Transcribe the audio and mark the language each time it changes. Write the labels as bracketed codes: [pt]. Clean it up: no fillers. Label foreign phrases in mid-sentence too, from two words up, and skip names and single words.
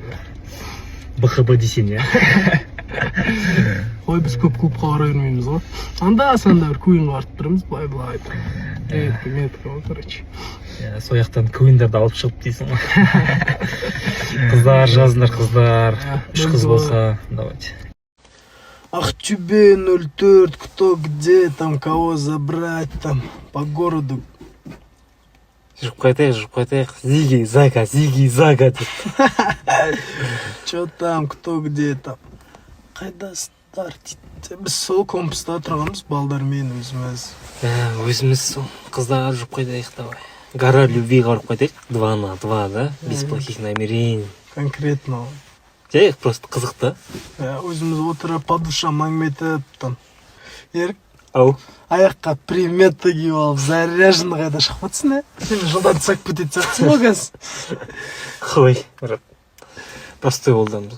[kk] БХБ десең иә. Ой, біз көп клубқа бара бермейміз ғой. Анда-санда бір куинға барып тұрамыз, былай. Метка ғой, короче. Сол жақтан куиндарды алып шығып дейсің ғой. Қыздар, жазыңдар қыздар. 3 қыз болса, давайте. [ru] Ахтюбе 04, кто где, там кого забрать, там по городу. [kk] Жүріп қайтайық. Зиги, Зага деп. [ru] Че там, кто где там. [kk] Қайдасыздар дейді. Біз сол компаста тұрғанбыз, балдармен өзіміз. Өзіміз сол қыздар жүріп қайтайық, давай. Гора любвиға барып қайтайық. [ru] 2 на 2, да? Без плохих намерений. [kk] Конкретно. Жай просто қызықты. Өзіміз отырып, [ru] по душам [kk] әңгіме етіп, там. Ерік, Ау. аяққа приметті киіп алып, заряженный қайда шығып жатсың, Сен жылдан түсіп кететін сияқтысың ғой қазір. Қой, брат. Простой болдым.